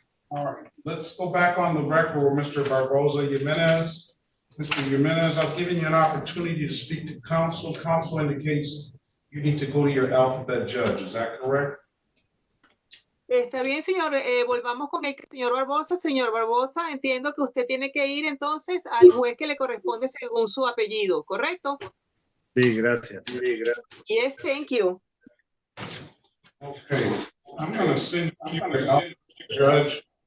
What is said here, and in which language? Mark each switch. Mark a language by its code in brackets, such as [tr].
[en] All right, let's go back on the record with Mr. Barbosa Jimenez. Mr. Jimenez, I've given you an opportunity to speak to counsel. Counsel indicates you need to go to your alphabet judge. Is that correct? [es] Está bien, señor. Volvamos con el señor Barbosa. Señor Barbosa, entiendo que usted tiene que ir entonces al juez que le corresponde según su apellido, ¿correcto? Sí, gracias. [en] Yes, thank you. Okay, I'm gonna send you to your alphabet judge.